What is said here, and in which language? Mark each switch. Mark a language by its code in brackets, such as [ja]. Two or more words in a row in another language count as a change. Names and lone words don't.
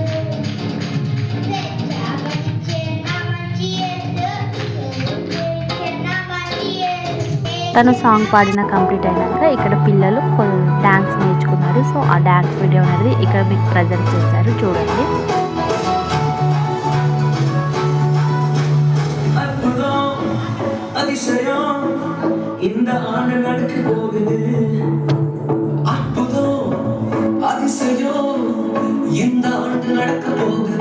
[te] తను సాంగ్ పాడిన కంప్లీట్ అయినాక ఇక్కడ పిల్లలు డ్యాన్స్ నేర్చుకున్నారు. సో ఆ [en] dance video [te] అనేది ఇక్కడ మీకు ప్రజెంట్ చేశారు, చూడండి. [ta] இந்த ஆண்டு நடக்க போகுது அற்புதம் அதிசயம், இந்த ஆண்டு நடக்க போகுது.